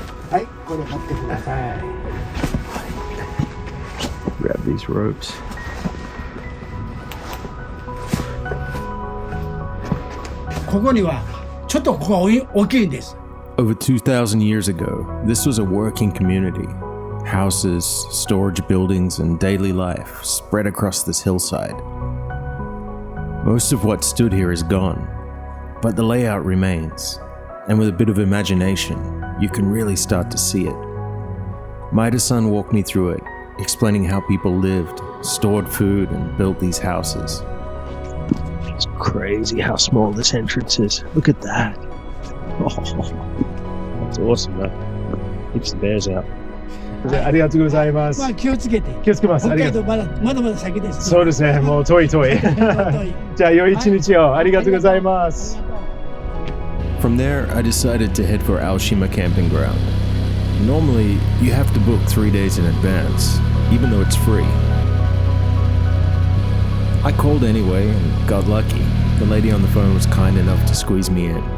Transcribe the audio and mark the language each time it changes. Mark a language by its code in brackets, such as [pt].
[ja] はい、これ貼ってください。 [en] Grab these ropes. [ja] ここにはちょっとここが大きいんです。 [en] Over 2,000 years ago, this was a working community. Houses, storage buildings, and daily life spread across this hillside. Most of what stood here is gone, but the layout remains, and with a bit of imagination, you can really start to see it. Maida-san walked me through it, explaining how people lived, stored food, and built these houses. It's crazy how small this entrance is. Look at that. That's awesome, man. Keeps the bears out. [ja] ありがとうございます。まあ気をつけて。気をつけます。北海道まだ先です。そうですね。もう遠い。じゃあ良い一日を。ありがとうございます。 [en] From there, I decided to head for Aoshima Camping Ground. Normally, you have to book 3 days in advance, even though it's free. I called anyway and got lucky. The lady on the phone was kind enough to squeeze me in.